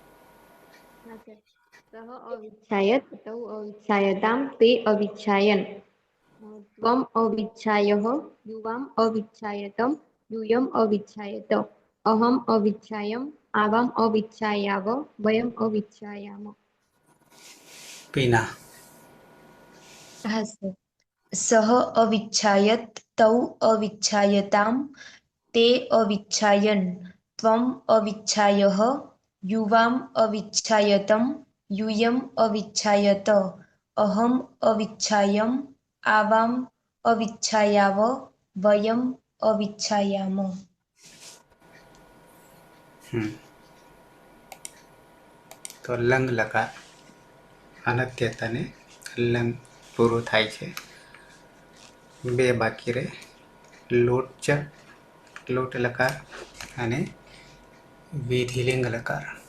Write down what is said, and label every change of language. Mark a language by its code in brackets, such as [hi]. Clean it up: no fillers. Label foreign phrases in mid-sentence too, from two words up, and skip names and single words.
[sa] સહ અવિચ્છાયત તૌ અવિચ્છાયતામ તે અવિચ્છાયન ત્વમ અવિચ્છાયઃ યુવામ અવિચ્છાયતમ यूयम અવિચ્છાયત અહમ અવિચ્છાયમ આવામ અવિચ્છાયાવ વયમ અવિચ્છાયામ. પીના [gu] હા સર. [sa] સહ અવિચ્છાયત તૌ અવિચ્છાયતામ તે અવિચ્છાયન ત્વમ અવિચ્છાયઃ યુવામ અવિચ્છાયતમ यूयम अविच्छायत अहम अविच्छायम आवाम अविच्छायाव वयम अविच्छायाम. [gu] તો લંગ લકાર અનત્યતાને લંગ પૂરું થાય છે. બે બાકી રહે લોટ ચ લોટ લકાર અને વિધિલિંગ લકાર.